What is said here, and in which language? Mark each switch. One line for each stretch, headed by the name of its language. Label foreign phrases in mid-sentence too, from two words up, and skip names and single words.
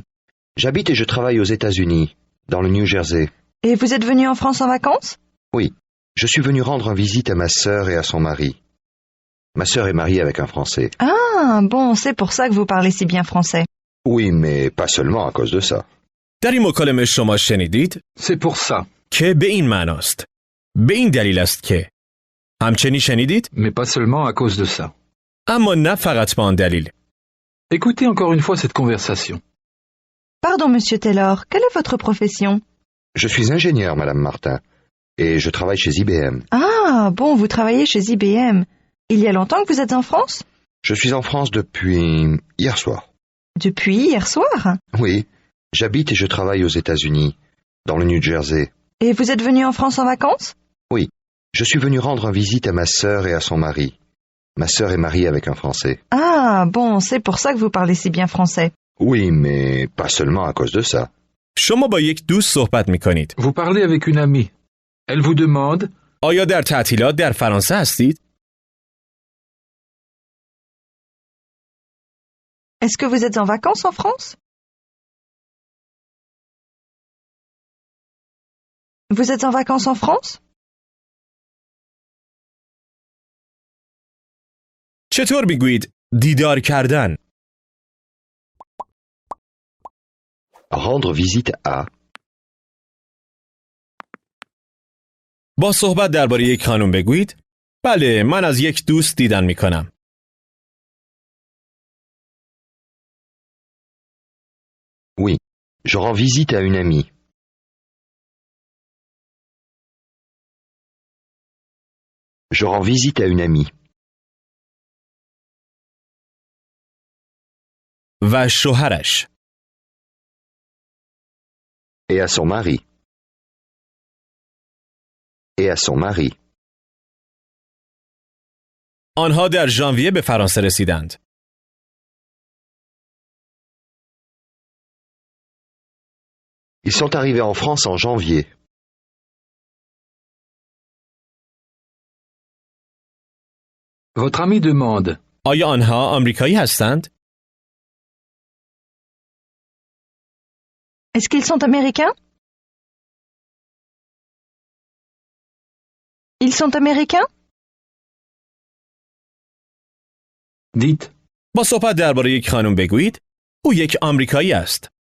French: J'habite et je travaille aux États-Unis, dans le New Jersey. Et vous êtes venu en France en vacances? Oui. Je suis venu rendre visite à ma sœur et à son mari. Ma sœur est mariée avec un Français. Ah bon, c'est pour ça que vous parlez si bien français. Oui, mais pas seulement à cause de ça.
Persian: در این مکالمه شما شنیدید
French: C'est pour ça,
Persian: که به این معناست. به این دلیل است که. همچنین شنیدید؟
French: mais pas seulement à cause de ça.
Persian: اما نه فقط به آن دلیل.
French: Écoutez encore une fois cette conversation. Pardon, monsieur Taylor, quelle est votre profession? Je suis ingénieur, Madame Martin, et je travaille chez IBM. Ah bon, vous travaillez chez IBM. Il y a longtemps que vous êtes en France? Je suis en France depuis hier soir. Depuis hier soir. Oui. J'habite et je travaille aux États-Unis, dans le New Jersey. Et vous êtes venu en France en vacances? Je suis venu rendre visite à ma sœur et à son mari. Ma sœur est mariée avec un Français. Ah bon, c'est pour ça que vous parlez si bien français. Oui, mais pas seulement à cause de ça.
Persian: شما با یک دوست صحبت می کنید.
French: Vous parlez avec une amie. Elle vous demande
Persian: آیا در تعطیلات در فرانسه هستید؟
French: Est-ce que vous êtes en vacances en France? Vous êtes en vacances en France?
Persian: چطور میگویید دیدار کردن؟
French: Rendre visite à.
Persian: با صحبت درباره یک خانم بگویید بله من از یک دوست دیدن می کنم.
French: Oui. Je rends visite à une amie. Je rends visite à une amie.
Persian: و شوهرش.
French: Et à son mari. Et à son mari.
Persian: آنها در ژانویه به فرانسه رسیدند.
French: Ils sont arrivés en France en janvier. Votre ami demande
Persian: آیا آنها آمریکایی هستند؟
French: Est-ce qu'ils sont américains? Ils sont américains? Dites
Persian: با صحبت درباره یک خانم بگویید او یک آمریکایی است.